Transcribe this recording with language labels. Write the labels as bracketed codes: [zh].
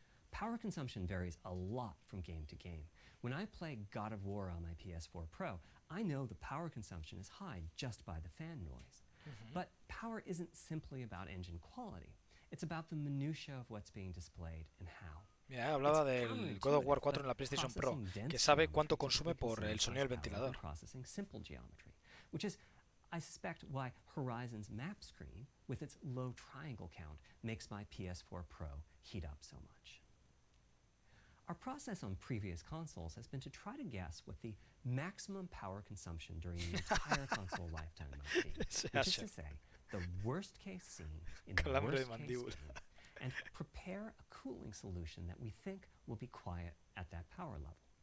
[en] Power consumption varies a lot from game to game. When I play God of War on my PS4 Pro, I know the power consumption is high just by the fan noise. But power isn't simply about engine quality. It's about the minutiae of what's being displayed and how. [es] Mira, hablaba del God of War 4 en la PlayStation Pro, que sabe cuánto consume por el sonido del ventilador. [en] Processing simple geometry, which is, I suspect, why Horizon's map screen, with its low triangle count, makes my PS4 Pro heat up so much. Our process on previous consoles has been to try to guess what the maximum power consumption during the entire console lifetime might be, which is to say, the worst case scene in the worst case game, and prepare a cooling solution that we think will be quiet at that power level.